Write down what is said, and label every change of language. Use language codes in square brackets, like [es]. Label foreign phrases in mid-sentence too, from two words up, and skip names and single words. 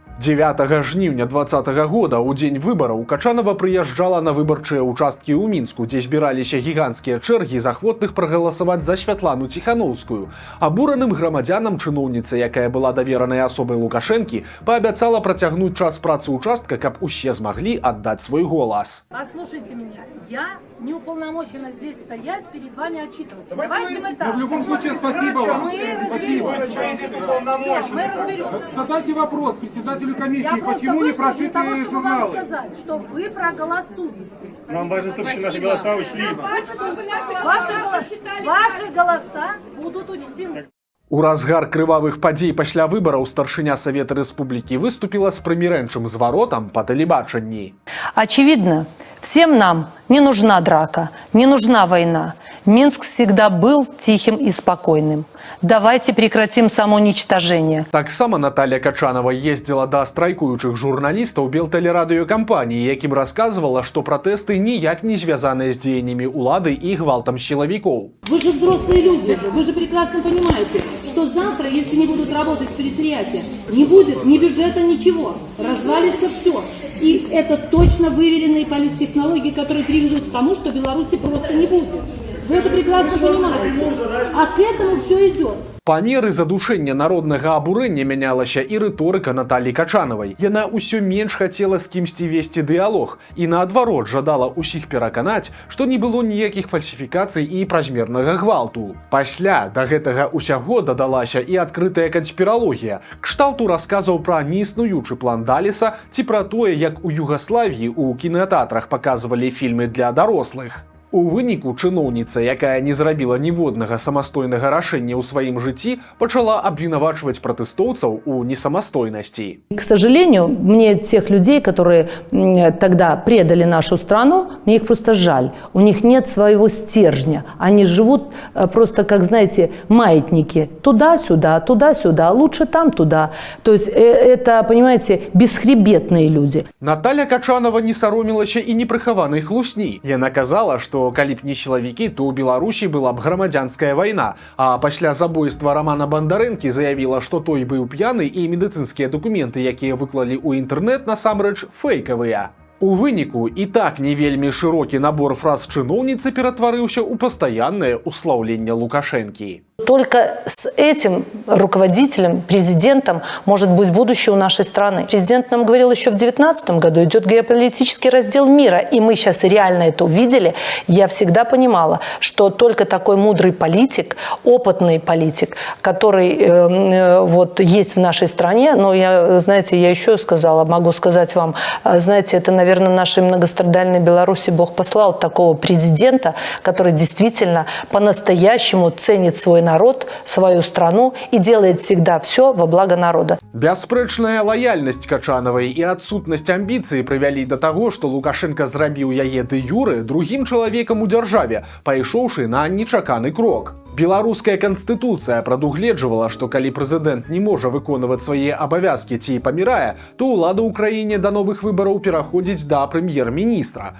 [be] 9 жніўня 2020 года, у дзень выбараў, Качанова прыязджала на выбарчыя ўчасткі ў Мінску, дзе збіраліся гіганцкія чэргі захвотных прагаласаваць за Святлану Ціханаўскую. Абураным грамадзянам чыноўніца, якая была даверанай асобай Лукашэнкі, паабяцала працягнуць час працы ўчастка, каб усе змаглі аддаць свой голас. [ru] Послушайте меня, я не уполномочена здесь стоять перед вами отчитываться. Давайте мы так. В любом случае, спасибо вам. Мы разберемся. Задайте вопрос председателю комиссии, Я просто почему не вышла для того, прошиты чтобы вам журналы? сказать, что вы проголосуете. Нам важно, чтобы еще наши голоса ушли. Ваши голоса будут учтены. [be] У разгар крывавых падзей пасля выбараў старшыня Савета Рэспублікі выступіла з прымірэнчым зваротам па тэлебачанні. [ru] Очевидно, всем нам не нужна драка, не нужна война. Минск всегда был тихим и спокойным. Давайте прекратим самоуничтожение. [be] Таксама Наталья Качанова ездзіла да страйкуючых журналістаў белтэлерадыёкампаніі, якім расказвала, што пратэсты ніяк не звязаныя з дзеяннямі улады і гвалтам сілавікоў. [ru] Вы же взрослые люди, вы же прекрасно понимаете, что завтра, если не будут работать предприятия, не будет ни бюджета, ничего. Развалится все. И это точно выверенные политтехнологии, которые приведут к тому, что Беларуси просто не будет. Вы это прекрасно понимаете. А к этому все идет. [be] Па меры задушэння народнага абурэння мянялася і рыторыка Натальі Качанавай. Яна ўсё менш хацела з кімсьці весці дыялог і наадварот жадала ўсіх пераканаць, што не было ніякіх фальсіфікацый і празмернага гвалту. Пасля да гэтага ўсяго дадалася і адкрытая канспіралогія, кшталту расказаў пра неіснуючы план Даліса ці пра тое, як у Югаславіі ў кінатэатрах паказвалі фільмы для дарослых. У выніку чыноўніца, якая не зрабіла ніводнага самастойнага рашэння ў сваім жыцці, пачала абвінавачваць пратэстоўцаў у несамастойнасці. [ru] К сожалению, мне тех людей, которые тогда предали нашу страну, мне их просто жаль. У них нет своего стержня. Они живут просто, как, знаете, маятники. Туда-сюда, лучше там, туда. То есть это, понимаете, бесхребетные люди. [be] Наталя Качанова не саромілася і непрыхаванай хлусні. Яна казала, што калі б не сілавікі, то ў Беларусі была б грамадзянская вайна, а пасля забойства Рамана Бандарэнкі заявіла, што той быў п'яны і медыцынскія дакументы, якія выклалі ў інтэрнэт, насамрэч фэйкавыя. У выніку і так не вельмі шырокі набор фраз чыноўніцы ператварыўся ў пастаяннае услаўленне Лукашэнкі. [ru] Только с этим руководителем, президентом, может быть будущее у нашей страны. Президент нам говорил еще в 2019 году, идет геополитический раздел мира, и мы сейчас реально это увидели. Я всегда понимала, что только такой мудрый политик, опытный политик, который вот есть в нашей стране, но я, знаете, я еще сказала, могу сказать вам, знаете, это, наверное, нашей многострадальной Беларуси Бог послал такого президента, который действительно по-настоящему ценит свой народ, свою страну и делает всегда все во благо народа. [be] Бясспрэчная лаяльнасць Качанавай і адсутнасць амбіцыі прывялі да таго, што Лукашенко зрабіў яе дэ-юрэ другім чалавекам у дзяржаве, пайшоўшы на нечаканы крок. Беларуская канстытуцыя прадугледжвала, што калі прэзідэнт не можа выконваць свае абавязкі ці памірае, то ўлада ў краіне да новых выбараў пераходзіць да прэм'ер-міністра.